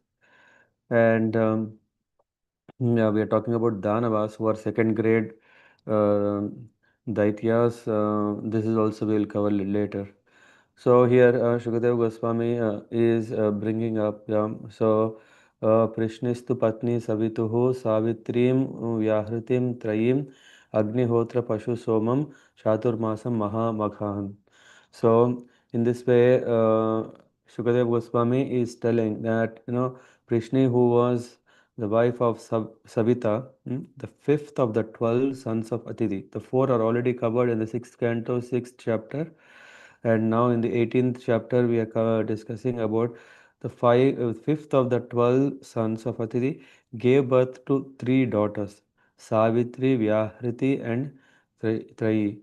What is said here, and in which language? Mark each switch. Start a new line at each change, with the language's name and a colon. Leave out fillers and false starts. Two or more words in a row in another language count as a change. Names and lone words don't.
English: And yeah, we are talking about Danavas who are second grade uh, Daityas. This is also we'll cover later. So here Shukadev Goswami is bringing up, yeah, so
Sanskrit: Prishnistu Patni Savituhu Savitrim Vyahritim Trayim Agnihotra Pashu Somam Chaturmasam Maha Maghan.
English: So in this way, Shukadev Goswami is telling that, Prishni, who was the wife of Savita, the fifth of the 12 sons of Atiti. The four are already covered in the sixth canto, sixth chapter, and now in the 18th chapter we are discussing about the fifth of the 12 sons of Atiti gave birth to three daughters, Savitri, Vyahriti, and Trayi.